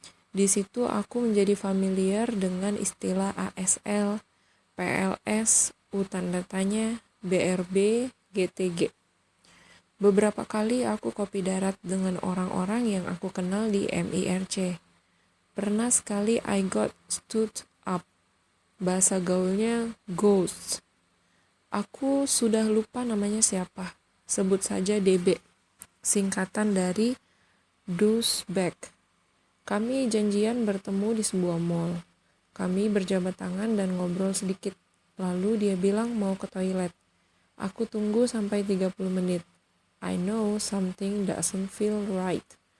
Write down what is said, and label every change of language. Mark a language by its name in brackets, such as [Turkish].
[Indonesian] Di situ aku menjadi familiar dengan istilah ASL, PLS, U tanda tanya, BRB, GTG. Beberapa kali aku kopi darat dengan orang-orang yang aku kenal di MIRC. Pernah sekali [English] I got stood up. [Indonesian] Bahasa gaulnya ghost. Aku sudah lupa namanya siapa. Sebut saja DB. Singkatan dari douchebag. Kami janjian bertemu di sebuah mall. Kami berjabat tangan dan ngobrol sedikit. Lalu dia bilang mau ke toilet. Aku tunggu sampai 30 menit. [English] I know something doesn't feel right.